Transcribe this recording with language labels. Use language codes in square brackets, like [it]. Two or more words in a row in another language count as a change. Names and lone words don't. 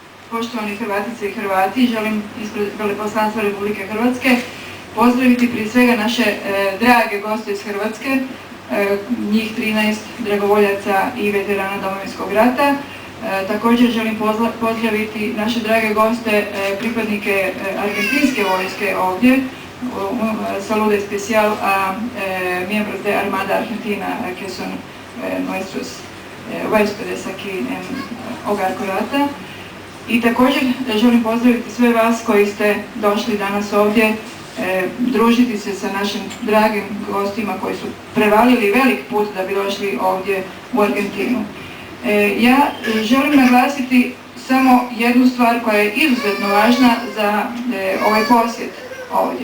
[hr] Poštovani Hrvatice i Hrvati, želim ispred Veleposlanstva Republike Hrvatske pozdraviti prije svega naše drage goste iz Hrvatske, njih 13 dragovoljaca i veterana Domovinskog rata. Također želim pozdraviti naše drage goste, pripadnike argentinske vojske ovdje, [es] saludo especial a miembros de Armada Argentina que son nuestros huéspedes aquí en Hogar Croata. [hr] I također želim pozdraviti sve vas koji ste došli danas ovdje družiti se sa našim dragim gostima koji su prevalili velik put da bi došli ovdje u Argentinu. Ja želim naglasiti samo jednu stvar koja je izuzetno važna za ovaj posjet ovdje.